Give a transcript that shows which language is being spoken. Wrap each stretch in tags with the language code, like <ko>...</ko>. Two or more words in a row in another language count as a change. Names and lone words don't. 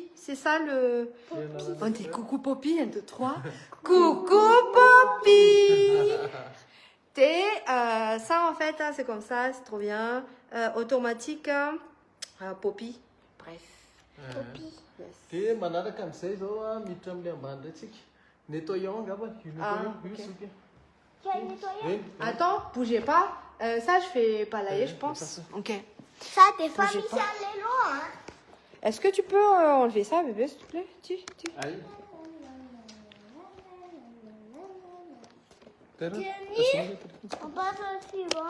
<fr>C'est ça le... On dit coucou poppy, 1, 2, 3. Coucou poppy. Ça, en fait, hein, c'est comme ça, c'est trop bien. Automatique, poppy. Bref. Poppy. Yes.</fr> <mg>Dia manaraka amin'izay zao miditra amin'ilay ambany raitsika. Nettoyant angamba io nettoyant io ok. soky.</mg> <fr>Tu as nettoyé? Oui. Attends, bougez pas. Ça, je fais balayer, je pense. Ok. Ça, des fois, Bougez Michel pas. est loin. Hein. Est-ce que tu peux enlever ça, bébé, s'il te plaît? Tu. Allez. On passe au suivant.</fr>